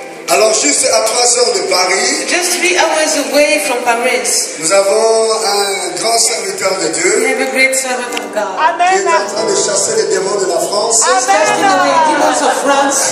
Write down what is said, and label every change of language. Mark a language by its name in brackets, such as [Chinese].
[French] Alors juste à 3 heures de Paris, [English] Just 3 hours away from Paris, [French] nous avons un grand serviteur de [English] we [French] Dieu [English] have a great servant of God. [French] qui est en train de chasser les démons de la France [English] Casting away demons of France